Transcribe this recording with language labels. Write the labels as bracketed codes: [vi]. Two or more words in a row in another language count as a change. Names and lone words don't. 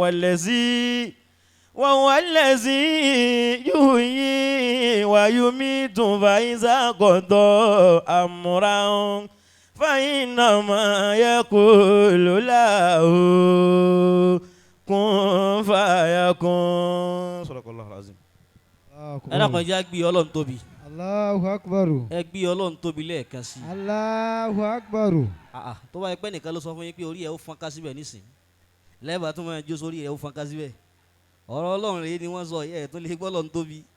[ar] وهو الذي يحيي ويميت فإذا قضى أمرا فإنما يقول له كن فيكون. صدق الله العظيم. [yo] ẹ dákun ẹ jẹ́ á gbé Ọlọ́run tóbi. [ar] الله أكبر. [yo] ẹ gbé Ọlọ́run tóbi lẹ́ẹ̀kan sí. [ar] الله أكبر. [yo] tó bá yẹ pé nìkan ló sọ fún yín pé orí ẹ ó fọ́n ká síbẹ̀ nísìn lẹ́ẹ̀bà tó máa jó sórí ẹ ó fọ́n ká síbẹ̀ ọ̀rọ̀ Ọlọ́run rèé ni wọ́n sọ ẹ̀ tó lè gbọ́ Ọlọ́run tóbi.